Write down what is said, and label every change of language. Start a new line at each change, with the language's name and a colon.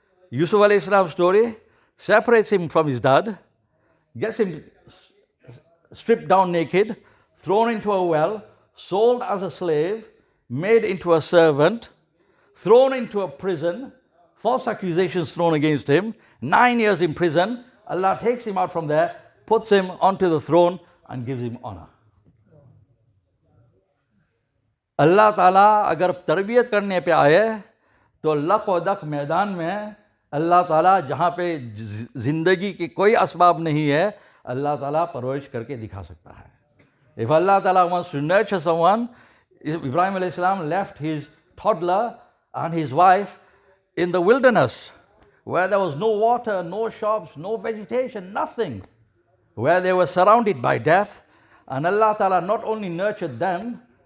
English: Yusuf alayhi salam's story separates him from his dad, gets him stripped down naked, thrown into a well, sold as a slave, made into a servant, thrown into a prison, false accusations thrown against him, 9 years in prison. Allah takes him out from there, puts him onto the throne and gives him honor.
Hindi: Allah Ta'ala अगर तरबियत करने पे आए तो luck व दक मैदान में अल्लाह ताला जहाँ पे ज़िंदगी की कोई असबाब नहीं है, अल्लाह ताला परवरिश करके दिखा सकता है.
English: If Allah Ta'ala wants to nurture someone, Ibrahim alayhi salam left his toddler and his wife in the wilderness where there was no water, no shops, no vegetation, nothing, where they were surrounded by death. And Allah Ta'ala not only nurtured them,